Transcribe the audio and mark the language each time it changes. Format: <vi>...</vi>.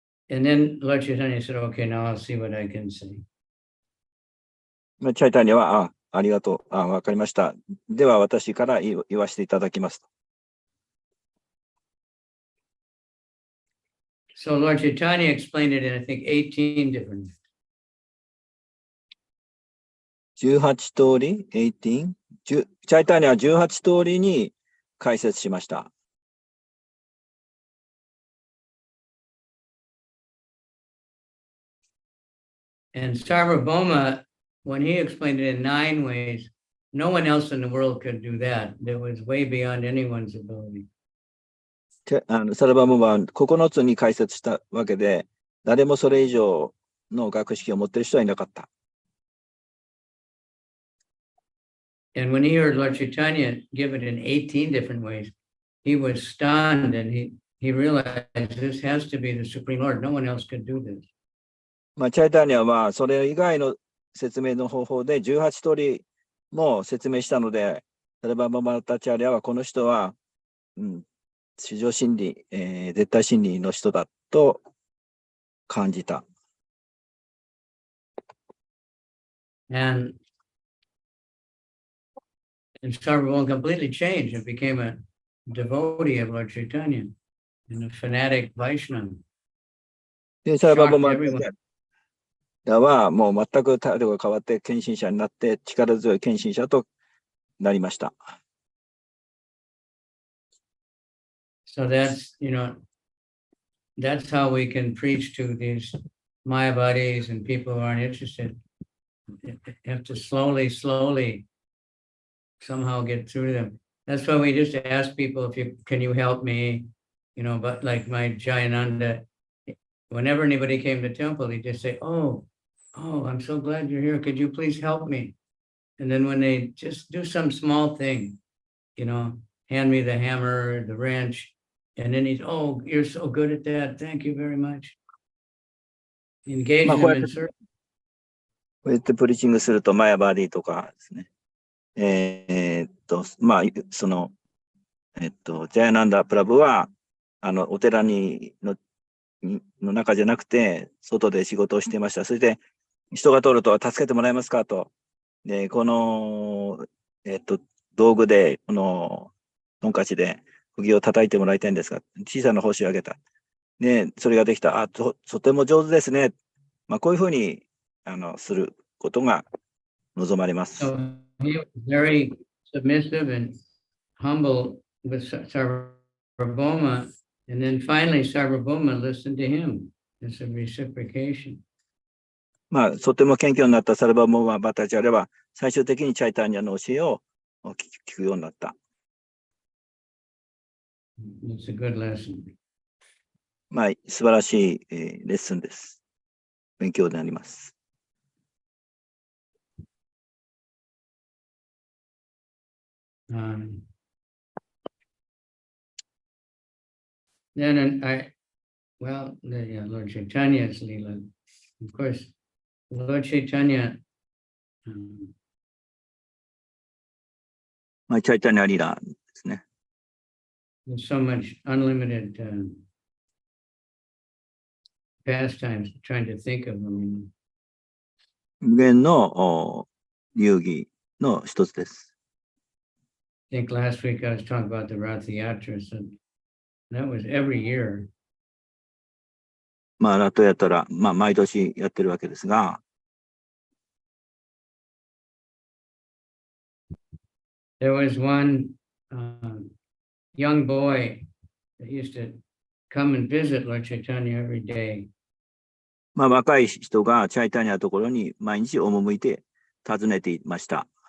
<en>And then Lord Chaitanya said, okay, now I'll see what I can say.</en> <ja>チャイタニアは、ありがとう。わかりました。では私から言わせていただきます。</ja> <en>So Lord Chaitanya explained it in, I think, 18 different.</en> <ja>18通り 18? チャイタニアは18通りに解説しました。</ja> <en>And Sarvabhauma, when he explained it in 9 ways, no one else in the world could do that. That was way beyond anyone's ability.</en> <ja>サルバムは9つに解説したわけで、誰もそれ以上の学識を持っている人はいなかった。</ja> <en>And when he heard Lord Chaitanya give it in 18 different ways, he was stunned and he realized this has to be the Supreme Lord. No one else could do this.</en> <ja>チャイタニアはそれ以外の説明の方法で18通りも説明したので、サルバムバタチャリアはこの人は、至上真理、絶対真理の人だと感じた。</ja> <en>And Sarvabhauma completely changed and became a devotee of Lord Chaitanya and a fanatic Vaishnava.</en> <ja>で、サラバボ</ja> <en>shocked</en> <ja>マ</ja> <en>everyone.</en> <ja>はもう全く態度が変わって献身者になって力強い献身者となりました。</ja> <en>So that's, that's how we can preach to these Mayavadis and people who aren't interested. You have to slowly somehow get through them. That's why we just ask people can you help me? But like my Jayananda, whenever anybody came to temple, he'd just say, oh, I'm so glad you're here. Could you please help me? And then when they just do some small thing, hand me the hammer, the wrench, and then oh, you're so good at that. Thank you very much. Engage them in service.</en> <ja>こうやってプリチングするとマヤバーディとかですね。まあ、その、ジャヤナンダ・プラブは、お寺の中じゃなくて、外で仕事をしていました。それで、人が通ると、助けてもらえますかと。で、この、道具で、トンカチで、釘を叩いてもらいたいんですが、小さな報酬をあげた。で、それができた。とても上手ですね。まあ、こういうふうに、することが望まれます。</ja> <en>So he was very submissive and humble with Sarvabhauma, and then finally Sarvabhauma listened to him. It's a reciprocation.</en> <ja>まあ、とても謙虚になったサルバモーバタチャレは、最終的にチャイタニアの教えを聞くようになった。</ja> <en>It's a good lesson.</en> <ja>まあ、素晴らしい、レッスンです。勉強になります。</ja> <en>Then Lord Chaitanya's Leela. Of course, Lord Chaitanya,</en> <ja>まあ、チャイタニアリラーですね。</ja> <en>there's so much unlimited pastimes, trying to think of them.</en> <ja>無限の遊戯の一つです。</ja> <en>I think last week I was talking about the Rath Yatra, so that was every year.</en> <ja>まあ、ラトヤトラ、まあ、毎年やってるわけですが、</ja> <en>There was one young boy that used to come and visit Lord Chaitanya every day.</en> <ja>まあ、若い人がチャイタニアのところに毎日赴いて訪ねていました。</ja>